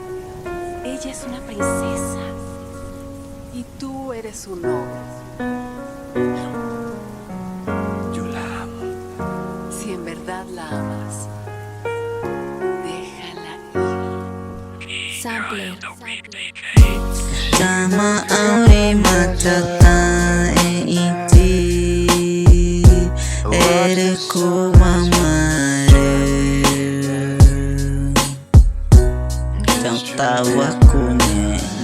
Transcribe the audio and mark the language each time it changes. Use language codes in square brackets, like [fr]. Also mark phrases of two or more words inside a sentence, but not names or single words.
[es] Ella es una princesa. Y tú eres su novio. Yo la amo. Si en verdad la amas, déjala ir. Sampler. Tchama, Aurima, Jotta, Taeee, Eriku, Mamare, Jotta, Wakune,